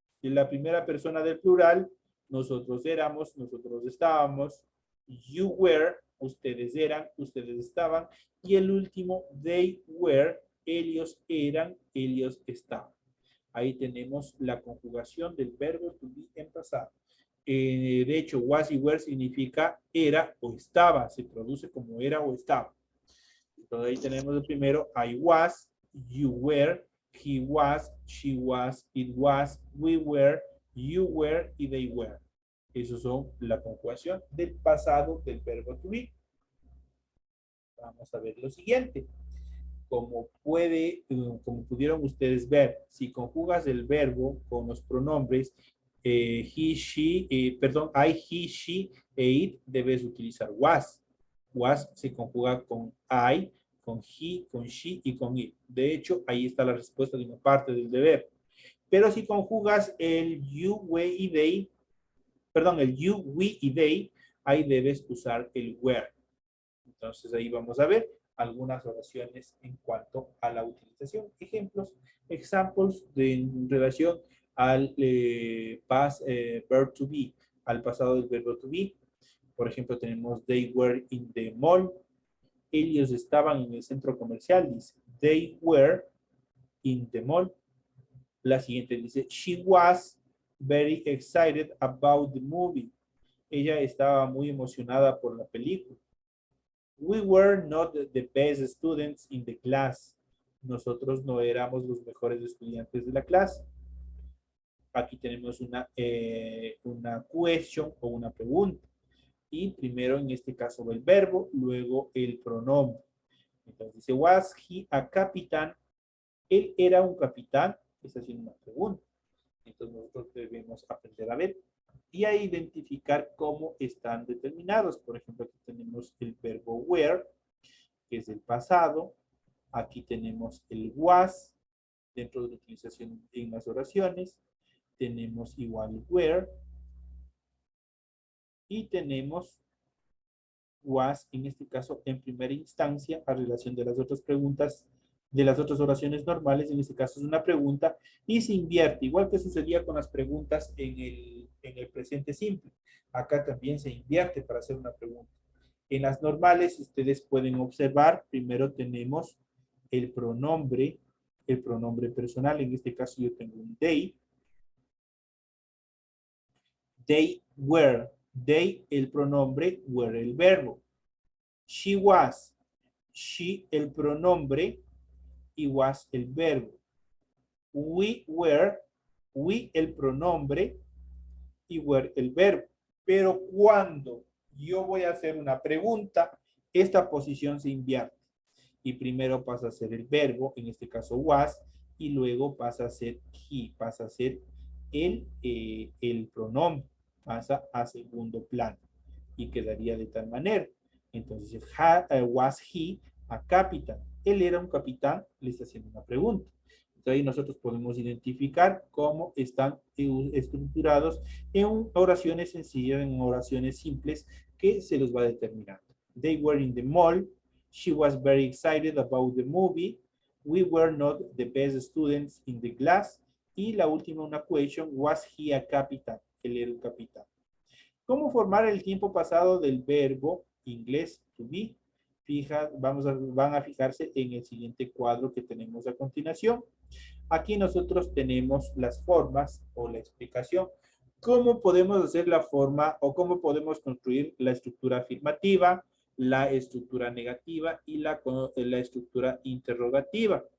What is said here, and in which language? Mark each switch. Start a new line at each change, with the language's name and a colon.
Spanish: en la primera persona del plural, nosotros éramos, nosotros estábamos, you were, ustedes eran, ustedes estaban, y el último, they were, ellos eran, ellos estaban. Ahí tenemos la conjugación del verbo to be en pasado. De hecho, was y were significa era o estaba. Se produce como era o estaba. Entonces ahí tenemos el primero,
English: I was, you were, he was, she was, it was, we were, you were y they were.
Spanish: Esos son la conjugación del pasado del verbo to be. Vamos a ver lo siguiente. Como pudieron ustedes ver, si conjugas el verbo con los pronombres he, she, perdón, I, he, she e it, debes utilizar was. Was se conjuga con I, con he, con she y con it. De hecho, ahí está la respuesta de una parte del deber. Pero si conjugas el you, we y they, perdón, el you, we y they, ahí debes usar el were. Entonces ahí vamos a ver algunas oraciones en cuanto a la utilización. Ejemplos, examples en relación al past verb to be, al pasado del verbo to be. Por ejemplo, tenemos
English: they were in the mall.
Spanish: Ellos estaban en el centro comercial. Dice,
English: they were in the mall.
Spanish: La siguiente dice,
English: she was very excited about the movie.
Spanish: Ella estaba muy emocionada por la película.
English: We were not the best students in the class.
Spanish: Nosotros no éramos los mejores estudiantes de la clase. Aquí tenemos una question o una pregunta. Y primero en este caso el verbo, luego el pronombre. Entonces dice,
English: was he a captain?
Spanish: Él era un capitán. Está haciendo una pregunta. Entonces nosotros debemos aprender a ver y a identificar cómo están determinados. Por ejemplo, aquí tenemos el verbo were, que es el pasado. Aquí tenemos el was, dentro de la utilización en las oraciones. Tenemos igual were. Y tenemos was, en este caso, en primera instancia, a relación de las otras preguntas, de las otras oraciones normales, en este caso es una pregunta, y se invierte, igual que sucedía con las preguntas en el presente simple. Acá también se invierte para hacer una pregunta. En las normales, ustedes pueden observar, primero tenemos el pronombre personal, en este caso yo tengo un they. They were, they el pronombre, were el verbo. She was, she el pronombre y was el verbo. We were, we el pronombre y were el verbo. Pero cuando yo voy a hacer una pregunta, esta posición se invierte. Y primero pasa a ser el verbo, en este caso was, y luego pasa a ser he, pasa a ser el pronombre, pasa a segundo plano. Y quedaría de tal manera. Entonces,
English: was he a captain?
Spanish: Él era un capitán, le está haciendo una pregunta. Entonces, ahí nosotros podemos identificar cómo están estructurados en oraciones sencillas, en oraciones simples, que se los va determinando.
English: They were in the mall. She was very excited about the movie. We were not the best students in the class.
Spanish: Y la última, una
English: question, was he a captain?
Spanish: Él era un capitán. ¿Cómo formar el tiempo pasado del verbo inglés to be? Van a fijarse en el siguiente cuadro que tenemos a continuación. Aquí nosotros tenemos las formas o la explicación. ¿Cómo podemos hacer la forma o cómo podemos construir la estructura afirmativa, la estructura negativa y la estructura interrogativa?